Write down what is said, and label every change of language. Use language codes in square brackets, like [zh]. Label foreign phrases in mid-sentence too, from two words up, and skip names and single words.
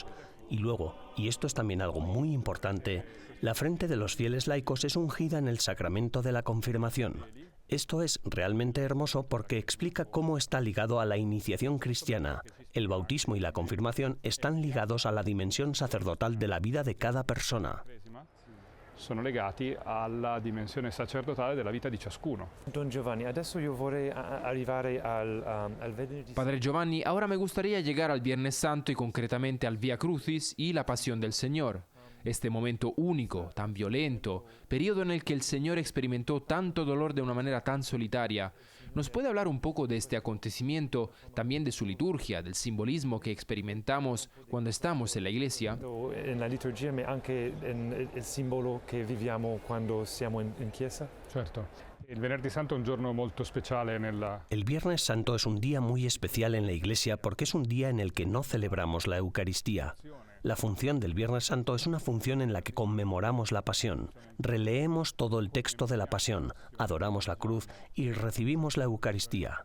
[es] Y luego, y esto es también algo muy importante, la frente de los fieles laicos es ungida en el sacramento de la confirmación. Esto es realmente hermoso porque explica cómo está ligado a la iniciación cristiana. El bautismo y la confirmación están ligados a la dimensión sacerdotal de la vida de cada persona. [it] Sono legati alla dimensione sacerdotale della vita di ciascuno. Don Giovanni, adesso io vorrei arrivare al venerdì. [es] Padre Giovanni, ahora me gustaría llegar al Viernes Santo y concretamente al Vía Crucis y la Pasión del Señor. Este momento único, tan violento, periodo en el que el Señor experimentó tanto dolor de una manera tan solitaria. ¿Nos puede hablar un poco de este acontecimiento, también de su liturgia, del simbolismo que experimentamos cuando estamos en la iglesia? En la liturgia, [it] ma anche en il simbolo che viviamo quando siamo in chiesa? Certo. Il Venerdì Santo è un giorno molto speciale nella... [es] El Viernes Santo es un día muy especial en la Iglesia porque es un día en el que no celebramos la Eucaristía. La función del Viernes Santo es una función en la que conmemoramos la Pasión, releemos todo el texto de la Pasión, adoramos la cruz y recibimos la Eucaristía.